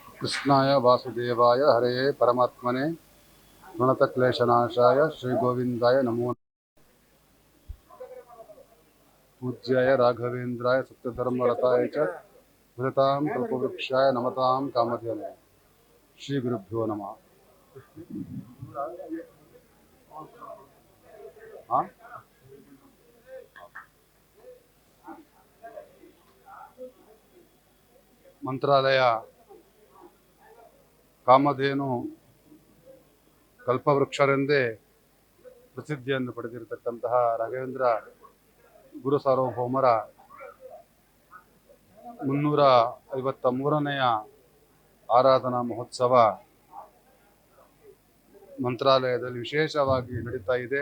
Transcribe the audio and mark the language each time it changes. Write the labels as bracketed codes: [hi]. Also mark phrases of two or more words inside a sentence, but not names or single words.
[sa] कृष्णाय वासुदेवाय हरे परमात्मने प्रणतक्लेशनाशाय श्रीगोविन्दाय नमो पूज्याय राघवेन्द्राय सत्यधर्मरताय च भजतां कल्पवृक्षाय नमतां कामधेनवे श्रीगुरुभ्यो नमः। [kn] हाँ? ಮಂತ್ರಾಲಯ ಕಾಮಧೇನು ಕಲ್ಪವೃಕ್ಷರೆಂದೇ ಪ್ರಸಿದ್ಧಿಯನ್ನು ಪಡೆದಿರತಕ್ಕಂತಹ ರಾಘವೇಂದ್ರ ಗುರು ಸಾರ್ವಭೌಮರ 353ನೇ ಆರಾಧನಾ ಮಹೋತ್ಸವ ಮಂತ್ರಾಲಯದಲ್ಲಿ ವಿಶೇಷವಾಗಿ ನಡೀತಾ ಇದೆ.